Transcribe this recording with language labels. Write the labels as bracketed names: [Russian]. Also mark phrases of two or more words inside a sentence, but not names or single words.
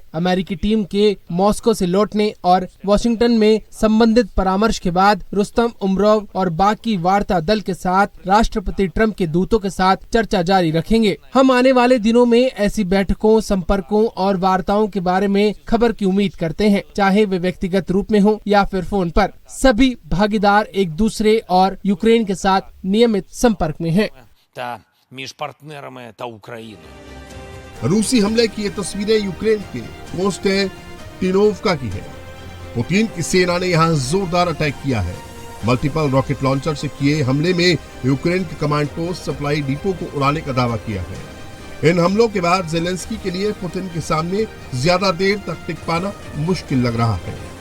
[Hindi] अमेरिकी टीम के मॉस्को से लौटने और वॉशिंगटन में संबंधित परामर्श के बाद रुस्तम उमरोव और बाकी वार्ता दल के साथ राष्ट्रपति ट्रंप के दूतों के साथ चर्चा जारी रखेंगे। हम आने वाले दिनों में ऐसी बैठकों, संपर्कों और वार्ताओं के बारे में खबर की उम्मीद करते हैं, चाहे वे व्यक्तिगत रूप में हो या फिर फोन पर। सभी भागीदार एक दूसरे और यूक्रेन के साथ नियमित संपर्क में हैं। [Ukrainian] Та між партнерами та Україною. [Hindi] रूसी हमले की ये तस्वीरें यूक्रेन के कोस्टेंटिनोवका की है। पुतिन की सेना ने यहाँ जोरदार अटैक किया है। [English] multiple rocket launcher [Hindi] से किए हमले में यूक्रेन के [English] command post supply depot [Hindi] को उड़ाने का दावा किया है। इन हमलों के बाद जेलेंस्की के लिए पुतिन के सामने ज्यादा देर तक टिक पाना मुश्किल लग रहा है।